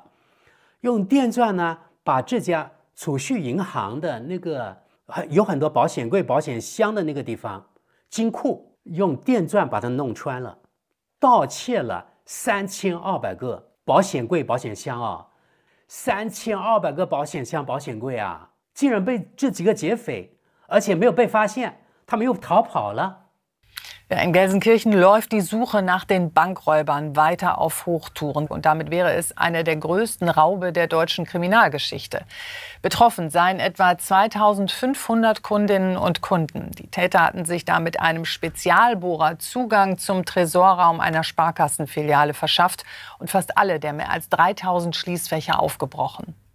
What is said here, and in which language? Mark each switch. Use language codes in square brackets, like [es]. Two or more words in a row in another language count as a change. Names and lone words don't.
[zh] 用電鑽呢，把這家儲蓄銀行的那個有很多保險櫃、保險箱的那個地方金庫，用電鑽把它弄穿了，盜竊了3200個保險櫃、保險箱啊，3200個保險箱、保險櫃啊，竟然被這幾個劫匪。而且沒有被發現，他們又逃跑了。 [de] In Gelsenkirchen läuft die Suche nach den Bankräubern weiter auf Hochtouren. Und damit wäre es eine der größten Raube der deutschen Kriminalgeschichte. Betroffen seien etwa 2500 Kundinnen und Kunden. Die Täter hatten sich da mit einem Spezialbohrer Zugang zum Tresorraum einer Sparkassenfiliale verschafft und fast alle der mehr als 3000 Schließfächer aufgebrochen.